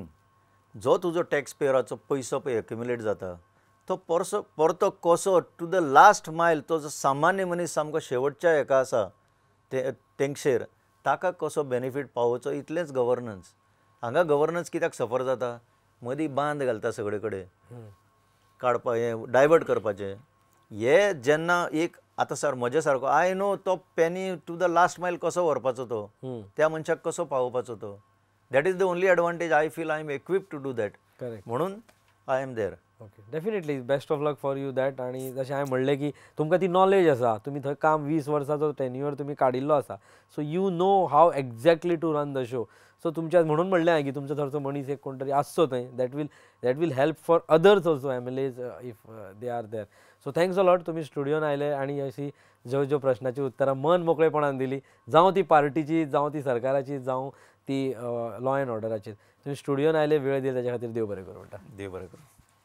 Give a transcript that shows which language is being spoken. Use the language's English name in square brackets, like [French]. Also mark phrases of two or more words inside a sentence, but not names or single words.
[Konkani] जो तुजो टॅक्स पेयराचो पयसो पळय एक्युमुलेट जाता तो परतो कसो [English] to the last mile [Konkani] तो जो सामान्य मनीस सामको शेवटच्या हेका आसा तेंगशेर ताका कसो बेनिफीट पावोवचो इतलेंच गव्हर्नन्स. हांगा गव्हर्नन्स कित्याक सफर जाता. मदीं बांद घालता सगळे कडेन काडपा हें डायवर्ट करपाचें. हे जेन्ना एक आतां सर म्हजे सारको [English] I know [Konkani] तो [English] penny to the last mile [Konkani] कसो व्हरपाचो तो त्या मनशाक कसो पावोवपाचो तो. [English] That is the only advantage. I feel I am equip to do that. करेक्ट. म्हणून I am there. Okay definitely best of luck for you that. [Konkani] आनी जशें हांवें म्हणलें की तुमकां ती नॉलेज आसा. तुमी थंय काम 20 वर्सांचो टेन्युअर तुमी काडिल्लो आसा. [English] So you know how exactly to run the show. [Konkani] सो तुमच्या म्हणून म्हणलें हांवें की तुमचो थंयचो मनीस एक कोण तरी आसचो थंय. [English] That will help for others also MLAs if they are there. So thanks a lot [Konkani] तुमी स्टुडियोन आयले आनी अशी ज्यो प्रश्नाची उतरां मन मोकळेपणान दिली. जावं ती पार्टीची जावं ती सरकाराची जावं ती [English] law and orderची. [Konkani] तुमी स्टुडियोन आयले वेळ दिले ताच्या खातीर देव बरें करूं म्हणटा. देव बरें करूं.